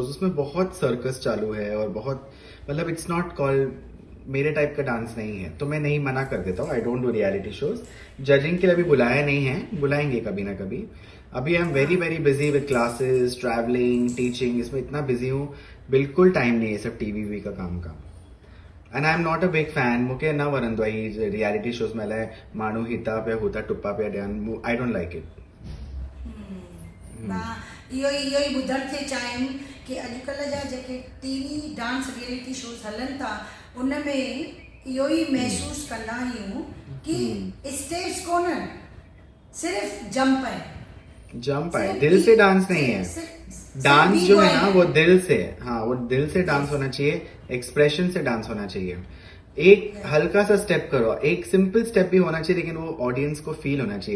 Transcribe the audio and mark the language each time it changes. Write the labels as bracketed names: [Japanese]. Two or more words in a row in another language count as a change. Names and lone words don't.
[Hindi] उसमें बहुत सर्कस चालू है और बहुत, मतलब [English] it's not called, [Hindi] मेरे टाइप का डांस नहीं है, तो मैं नहीं, मना कर देता हूँ। [English] I don't do reality shows. [Hindi] जजिंग के लिए अभी बुलाया नहीं है, बुलाएंगे कभी ना कभी। अभी [English] I am very very busy with classes, [Hindi] ट्रैवलिंग, टीचिंग, इसमें इतना बिजी हूँ, बिल्कुल टाइम नहीं है सब टीवी का काम का। [English] and I am not a big fan. [Sindhi] मूंखे न वणंदो आहे ही [English] reality shows [Sindhi] में अलाए माण्हू हिता पिया हुता टुप्पा पिया ॾियनि। [English] I don't like it. [Sindhi] इहो ई ॿुधण थे चाहिनि कि अॼुकल्ह जा जेके [English] TV dance reality shows [Sindhi] हलनि था उन में इहो ई महसूस कंदा आहियूं कि स्टेप्स कोन्हनि, सिर्फ जंप है, [Hindi] दिल से डांस नहीं है। डांस जो है ना वो दिल से, हाँ वो दिल से डांस होना चाहिए, एक्सप्रेशन से डांस होना चाहिए। एक हल्का सा स्टेप करो, एक [English] simple step [Hindi] भी होना चाहिए, लेकिन वो ऑडियंस को फील होना चाहिए।